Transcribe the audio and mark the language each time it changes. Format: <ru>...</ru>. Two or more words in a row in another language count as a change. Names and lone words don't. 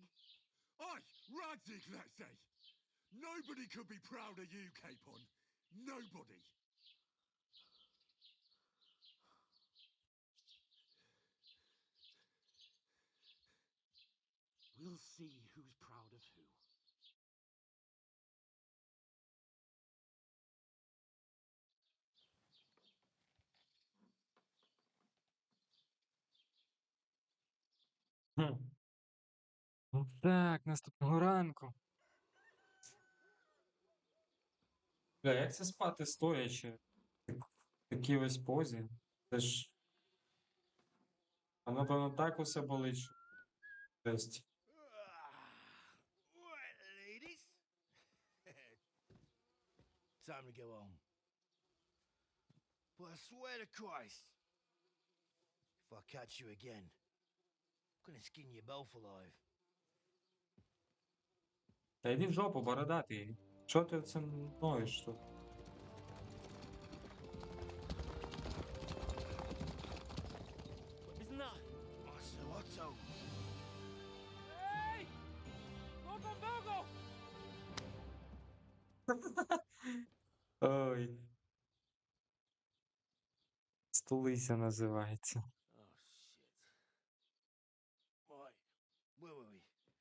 <en>Aye, Radzig, let's say. Nobody could be proud of you, Capon. Nobody. We'll see who's proud of who.</en> <uk>Ну так, наступного ранку. Бля, як це спати стоячи? В такій ось позі. Це ж. А напевно так усе болить, що. Жесть.</uk> <en>Right, ladies. Time to go home. But I swear to Christ, if I catch you again, I'm gonna skin you both alive.</en> <uk>Та йди в жопу, бородатий. Що ти цим ноєш тут?</uk> <en>Isn't that Otto? Hey! Logo, logo!</en> <uk>Ой. Стулися називається.</uk> <en>Oh, shit. Right, where were we?</en>